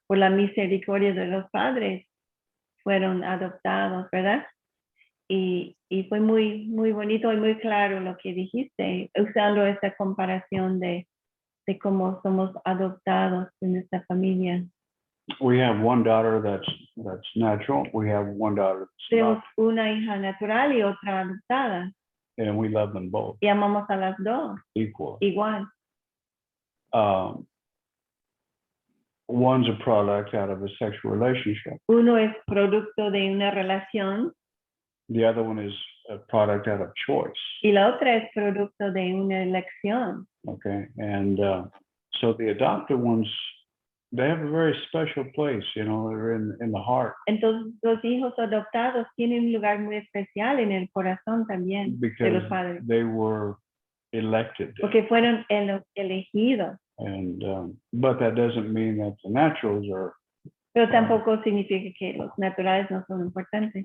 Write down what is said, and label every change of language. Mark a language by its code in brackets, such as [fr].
[es] Por la misericordia de los padres, fueron adoptados, ¿verdad? Y fue muy, muy bonito y muy claro lo que dijiste, usando esta comparación de cómo somos adoptados en esta familia. [en] We have one daughter that's natural. We have one daughter that's [es] Tenemos [en] not, [es] una hija natural y otra adoptada. [en] and we love them both [es] Y amamos a las dos [en] equally. [es] igual. [en] One's a product out of a sexual relationship. [es] Uno es producto de una relación [en] The other one is a product out of choice. [es] y la otra es producto de una elección. [en] Okay, and so the adopted ones, they have a very special place. You know, they're in the heart, [es] Entonces los hijos adoptados tienen un lugar muy especial en el corazón también de [en] because [es] los padres, [en] they were elected. [es] porque fueron elegidos. [en] And but that doesn't mean that the naturals [es] Pero tampoco significa que los naturales no son importantes.